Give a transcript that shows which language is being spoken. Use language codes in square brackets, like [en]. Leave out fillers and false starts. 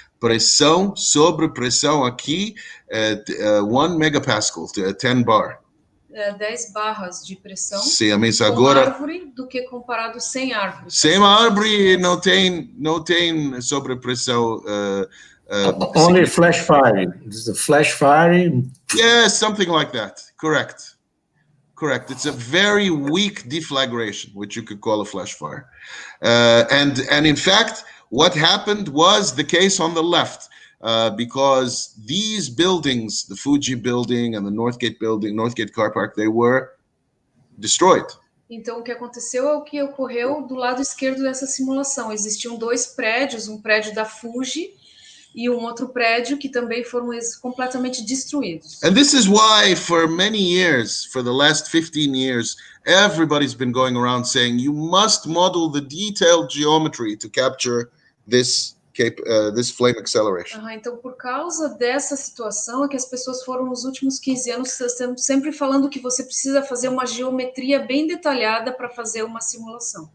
[pt] Pressão sobre pressão aqui, 1 megapascal, 10 bar. 10 barras de pressão com agora, árvore do que comparado sem árvore. Sem árvore não tem sobrepressão. [en] Only flash fire. Is the flash fire? Yeah, something like that. Correct. It's a very weak deflagration, which you could call a flash fire. And in fact, what happened was the case on the left, because these buildings, the Fuji building and the Northgate car park, they were destroyed. [pt] Então, o que aconteceu é o que ocorreu do lado esquerdo dessa simulação. Existiam dois prédios, um prédio da Fuji e outro prédio que também foram completamente destruídos. [en] And this is why for many years, for the last 15 years, everybody's been going around saying you must model the detailed geometry to capture this flame acceleration. [pt] Então, por causa dessa situação, é que as pessoas foram nos últimos 15 anos sempre falando que você precisa fazer uma geometria bem detalhada para fazer uma simulação.